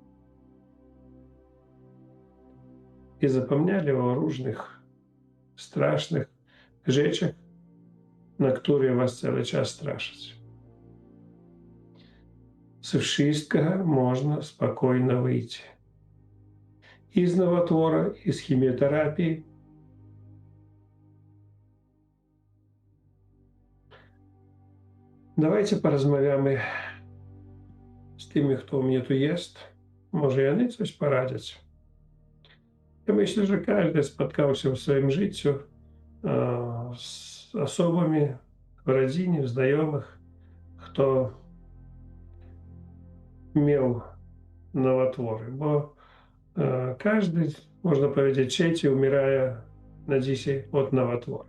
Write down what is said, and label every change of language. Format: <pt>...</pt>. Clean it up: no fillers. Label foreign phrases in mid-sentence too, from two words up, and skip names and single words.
<pl>I zapomnieli o różnych strasznych rzeczach, na które was cały czas straszyć. Ze wszystkiego można spokojnie wyjść. I z nowotwora, i z chemioterapii.</pl> <uk>Давайте порозмовляємо з тими, хто у мене тут є. Може, вони щось порадять.</uk> <pl>Я myślę, że każdy spotkał się w swoim życiu z osobami w rodzinie, w znajomych, kto miał nowotwory, bo każdy można powiedzieć, trzeci umiera na dzisiaj od nowotwora.</pl>